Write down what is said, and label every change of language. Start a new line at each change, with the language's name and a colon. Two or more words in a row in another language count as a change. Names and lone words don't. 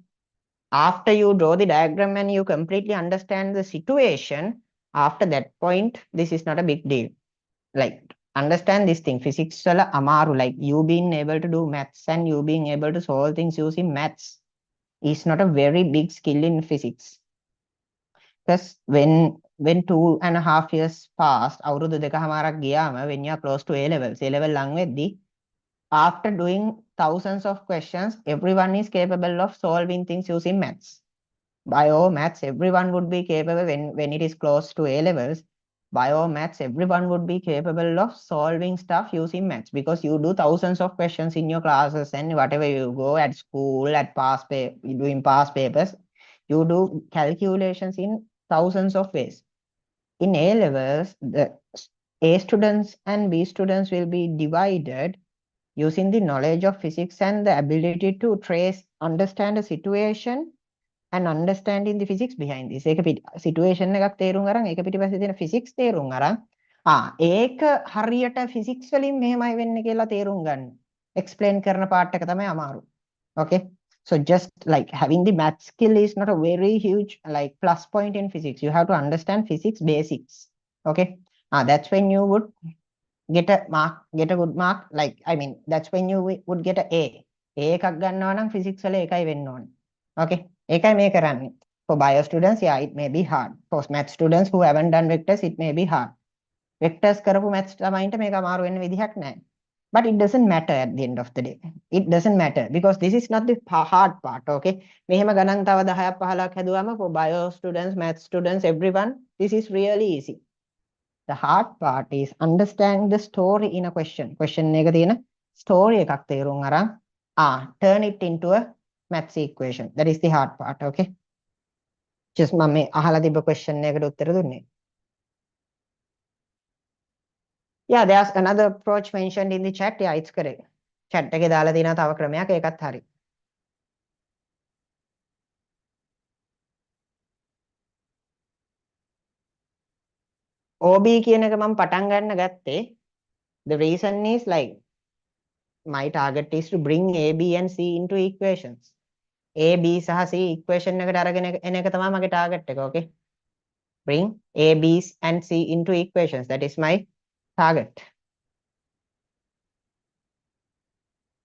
English: After you draw the diagram and you completely understand the situation, after that point, this is not a big deal. Like understand this thing. Physics
Sinhala: වල අමාරු,
English: like you being able to do maths and you being able to solve things using maths is not a very big skill in physics. Because when 2.5 years passed,
Sinhala: අවුරුදු දෙකමාරක් ගියාම
English: when you are close to A level
Sinhala: ලං වෙද්දී,
English: after doing thousands of questions, everyone is capable of solving things using maths. Bio maths, everyone would be capable when it is close to A levels. Bio maths, everyone would be capable of solving stuff using maths because you do thousands of questions in your classes and whatever you go at school, at doing past papers, you do calculations in thousands of ways. In A levels, the A students and B students will be divided using the knowledge of physics and the ability to understand a situation and understanding the physics behind this.
Sinhala: ඒක situation එකක් තේරුම් අරන් ඒක පිටිපස්සේ තියෙන physics තේරුම් අරන් ඒක හරියට physics වලින් මෙහෙමයි වෙන්නේ කියලා තේරුම් ගන්න. explain කරන part එක තමයි අමාරු.
English: Okay, so just like having the math skill is not a very huge like plus point in physics. You have to understand physics basics. Okay, that's when you would get a good mark. Like I mean, that's when you would get a A.
Sinhala: A එකක් ගන්නවා නම් physics වල ඒකයි වෙන්න ඕනේ. Okay, ඒකයි මේ කරන්නේ.
English: For bio students, yeah, it may be hard. For math students who haven't done vectors, it may be hard.
Sinhala: Vectors කරපු maths ළමයින්ට මේක අමාරු වෙන්න විදිහක් නැහැ.
English: But it doesn't matter at the end of the day. It doesn't matter because this is not the hard part. Okay,
Sinhala: මෙහෙම ගණන් තව 10ක් 15ක් හැදුවම
English: for bio students, math students, everyone, this is really easy. The hard part is understanding the story in a question. Question
Sinhala: එක තියෙන
English: story
Sinhala: එකක් තේරුම් අරන්
English: turn it into a maths equation. That is the hard part. Okay, just
Sinhala: මම මේ අහලා තිබ්බ question එකකට උත්තර දුන්නේ.
English: Yeah, there's another approach mentioned in the chat. Yeah, it's correct.
Sinhala: Chat එකේ දාලා තියෙනවා තව ක්‍රමයක්, ඒකත් හරි. OB කියන එක මම පටන් ගන්න ගත්තේ.
English: The reason is like my target is to bring A, B and C into equations. A,
Sinhala: B සහ C equation එකට අරගෙන එන එක තමයි මගේ target එක.
English: Okay, bring A, B and C into equations. That is my target.